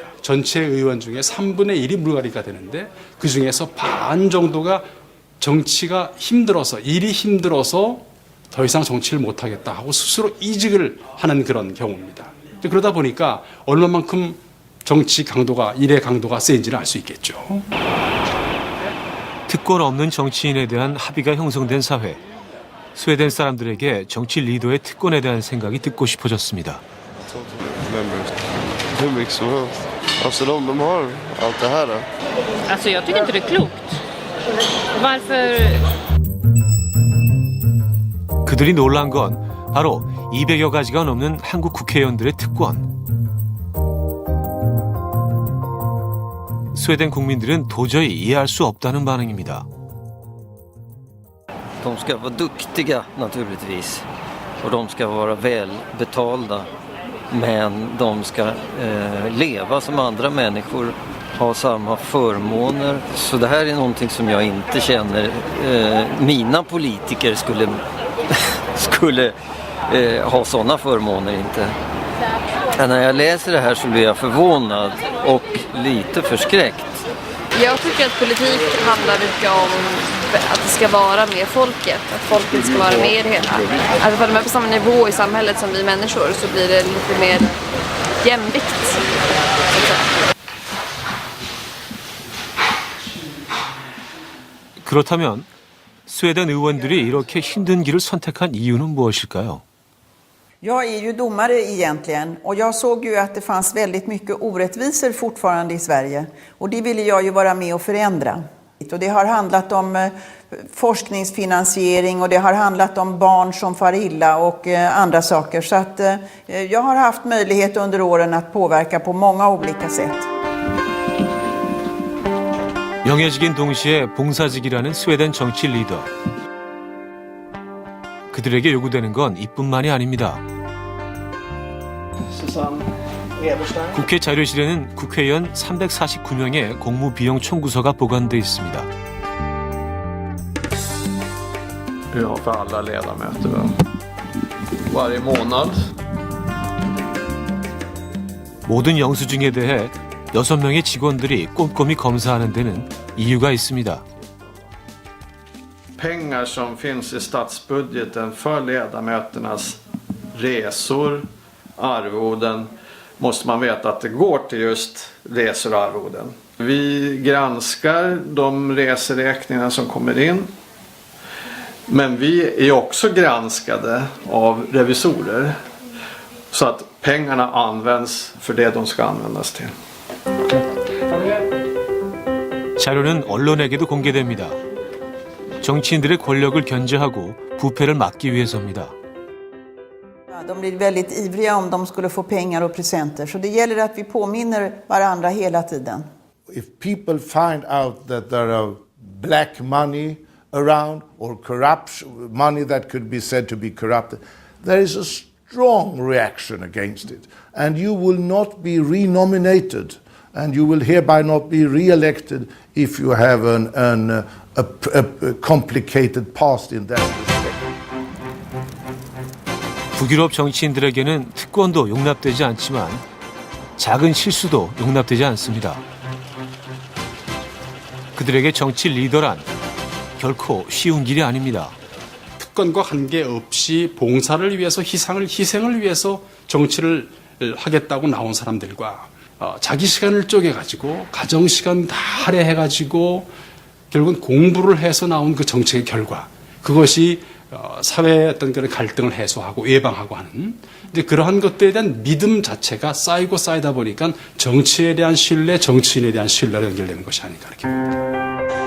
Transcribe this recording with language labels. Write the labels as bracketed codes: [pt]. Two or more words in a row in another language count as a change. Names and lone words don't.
[ko] 전체 의원 중에 3분의 1이 물갈이가 되는데 그중에서 반 정도가 정치가 힘들어서, 일이 힘들어서 더 이상 정치를 못하겠다 하고 스스로 이직을 하는 그런 경우입니다. 그러다 보니까 얼마만큼 정치 강도가, 일의 강도가 세인지를 알 수 있겠죠. 특권 없는 정치인에 대한 합의가 형성된 사회. 스웨덴 사람들에게 정치 리더의 특권에 대한 생각이 듣고 싶어졌습니다. [sv] Hur mycket som helst. Alltså de har allt det här då. Alltså jag tycker inte det är klokt. Varför? [ko] 그들이 놀란 건 바로 200여 가지가 넘는 한국 국회의원들의 특권. 스웨덴 국민들은 도저히 이해할 수 없다는 반응입니다. [sv] De ska vara duktiga naturligtvis. Och de ska vara välbetalda. Men de ska leva som andra människor, ha samma förmåner. Så det här är någonting som jag inte känner mina politiker skulle ha sådana förmåner inte. När jag läser det här så blir jag förvånad och lite förskräckt. Jag tycker att politik handlar mycket om att det ska vara med folket, att folket ska vara med i det hela. Alltså för de är på samma nivå i samhället som vi människor så blir det lite mer jämvikt. [ko] 그렇다면 스웨덴 의원들이 이렇게 힘든 길을 선택한 이유는 무엇일까요? [sv] Jag är ju domare egentligen och jag såg ju att det fanns väldigt mycket orättvisor fortfarande i Sverige och det ville jag ju vara med och förändra. Och det har handlat om forskningsfinansiering och det har handlat om barn som far illa och andra saker. Så att jag har haft möjlighet under åren att påverka på många olika sätt. [ko] 명예직인 동시에 봉사직이라는 스웨덴 정치 리더. 그들에게 요구되는 건 이뿐만이 아닙니다. 국회 자료실에는 국회의원 349명의 공무 비용 청구서가 보관돼 있습니다. [sv] Vi har för alla ledamöter varje månad. [ko] 모든 영수증에 대해 6명의 직원들이 꼼꼼히 검사하는 데는 이유가 있습니다. [sv] Pengar som finns i statsbudgeten för ledamöternas resor, arvoden, måste man veta att det går till just resor och arvoden. Vi granskar de reseräkningar som kommer in. Men vi är också granskade av revisorer så att pengarna används för det de ska användas till. [ko] 자료는 언론에게도 공개됩니다. 정치인들의 권력을 견제하고 부패를 막기 위해서입니다. [sv] De blir väldigt ivriga om de skulle få pengar och presenter. Så det gäller att vi påminner varandra hela tiden. [en] If people find out that there are black money around or corrupt money that could be said to be corrupted, there is a strong reaction against it. And you will not be renominated and you will hereby not be re-elected if you have a complicated past in that respect. [ko] 북유럽 정치인들에게는 특권도 용납되지 않지만 작은 실수도 용납되지 않습니다. 그들에게 정치 리더란 결코 쉬운 길이 아닙니다. 특권과 관계없이 봉사를 위해서 희생을 위해서 정치를 하겠다고 나온 사람들과 자기 시간을 쪼개가지고 가정 시간 다 할애해가지고 결국은 공부를 해서 나온 그 정책의 결과, 그것이 사회의 어떤 그런 갈등을 해소하고 예방하고 하는 이제 그러한 것들에 대한 믿음 자체가 쌓이고 쌓이다 보니까 정치에 대한 신뢰, 정치인에 대한 신뢰로 연결되는 것이 아닌가 이렇게 봅니다.